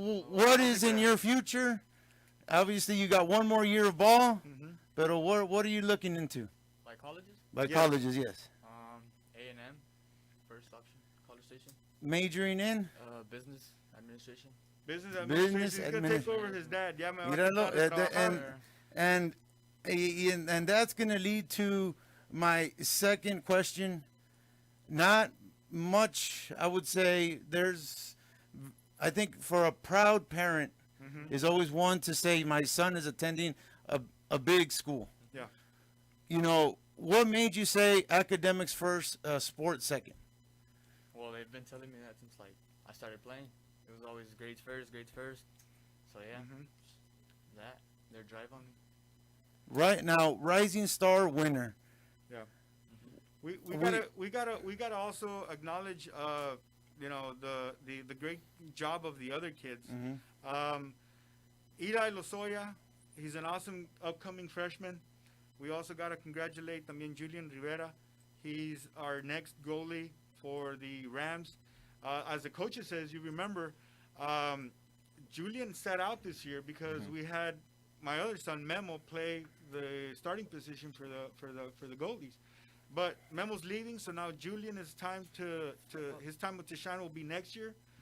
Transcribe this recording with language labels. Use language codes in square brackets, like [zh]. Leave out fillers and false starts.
[en] What is in your future? Obviously, you got one more year of ball, but what are you looking into? By colleges? By colleges, yes. A&M, first option, College Station. Majoring in? Business administration. Business administration. He's gonna take over his dad. [es] Ya me va a quitar el trabajo. [en] And that's gonna lead to my second question. Not much, I would say. I think for a proud parent, is always one to say, my son is attending a big school. Yeah. You know, what made you say academics first, sports second? Well, they've been telling me that since like I started playing. It was always grades first. So yeah, that their drive on me. Right now, rising star winner. Yeah. We gotta also acknowledge you know, the great job of the other kids. Eli Lozoya, he's an awesome upcoming freshman. We also got to congratulate [es] también [en] Julian Rivera. He's our next goalie for the Rams. As the coach says, you remember, Julian sat out this year because we had my other son Memo play the starting position for the goalies. But Memo's leaving, so now Julian is his time to shine will be next year.